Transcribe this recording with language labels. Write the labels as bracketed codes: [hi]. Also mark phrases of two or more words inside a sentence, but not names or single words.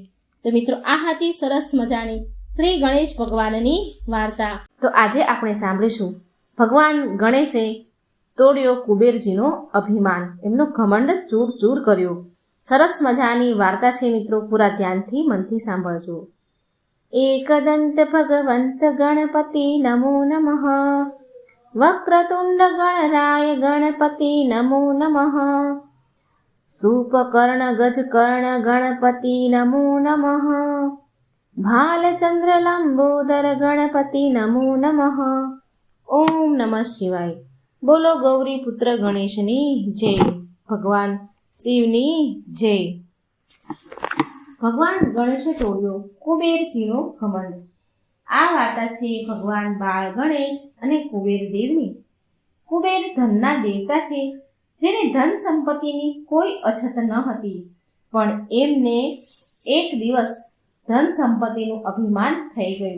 [gu] તો મિત્રો, આ હતી સરસ મજાની શ્રી ગણેશ ભગવાનની વાર્તા. તો આજે આપણે સાંભળીશું ભગવાન ગણેશે તોડ્યો કુબેરજીનો અભિમાન, એમનો ઘમંડ ચૂર ચૂર કર્યો. સરસ મજાની વાર્તા છે મિત્રો, પૂરા ધ્યાનથી મનથી સાંભળજો. [sa] एकदंत भगवंत गणपति नमो नमः, वक्रतुंड गणराय गणपति नमो नमः, सूपकर्ण गजकर्ण गणपति नमो नमः, भालचंद्र लंबोदर गणपति नमो नमः. ओम नमः शिवाय. [gu] બોલો ગૌરી પુત્ર ગણેશની જય. ભગવાન શિવની જય. ભગવાન ગણેશે તોડ્યો કુબેરજીનો ઘમંડ. આ વાર્તા છે ભગવાન બાળ ગણેશ અને કુબેર દેવની. કુબેર ધનના દેવતા છે, જેને ધન સંપત્તિની કોઈ અછત ન હતી, પણ એમને એક દિવસ ધન સંપત્તિનું અભિમાન થઈ ગયું.